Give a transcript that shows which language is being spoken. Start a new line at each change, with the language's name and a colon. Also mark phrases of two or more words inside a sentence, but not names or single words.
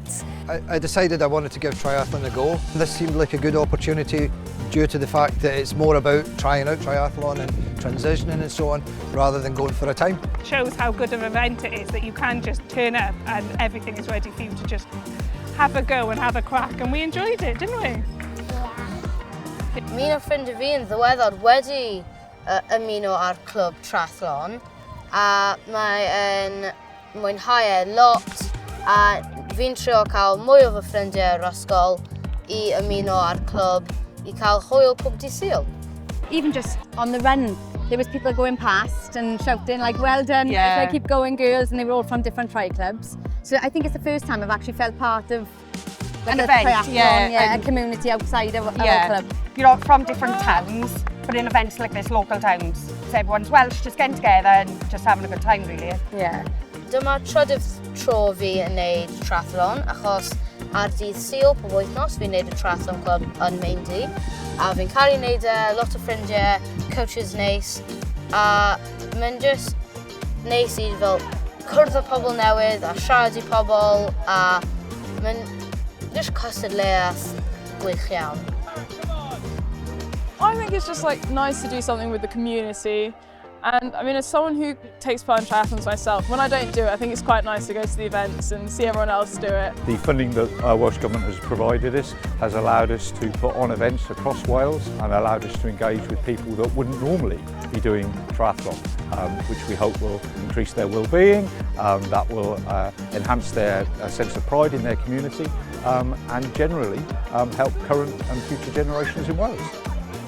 English: I decided I wanted to give triathlon a go. This seemed like a good opportunity due to the fact that it's more about trying out triathlon and transitioning and so on, rather than going for a time. Shows how good of an event it is that you can just turn up and everything is ready for you to just have a go and have a crack, and we enjoyed it, didn't we?
Welsh: Mi a ffrindiau fi yn ddiweddar wedi ymuno ar clwb triathlon a mae'n mwynhau e lot a fi'n trio cael mwy o fy ffrindiau yr ysgol I ymuno ar clwb I cael hwyl pob dydd Sul.
English: Even just on the run, there was people going past and shouting like, well done, like, keep going girls, and they were all from different tri clubs. So I think it's the first time I've actually felt part of an event, triathlon, a community outside of our club. You know, from different towns, but in events like this, local towns. So everyone's Welsh, just getting together and just having a good time, really. Yeah.
Welsh: Dyma trydydd tro fi yn neud triathlon, achos ar dydd Sul pob wythnos fi'n neud y
English: triathlon club
Welsh: yn Mewn, a fi'n cael ei neud lot o ffrindiau, coaches neis, a mae'n just neis I fel cwrdd â pobl newydd a siarad I pobl, a mae'n just cystadleuaeth gwych iawn.
English: I think it's just like nice to do something with the community. And I mean, as someone who takes part in triathlons myself, when I don't do it, I think it's quite nice to go to the events and see everyone else do it. The funding that our Welsh Government has provided us has allowed us to put on events across Wales and allowed us to engage with people that wouldn't normally be doing triathlon, which we hope will increase their well-being, that will enhance their sense of pride in their community and generally help current and future generations in Wales.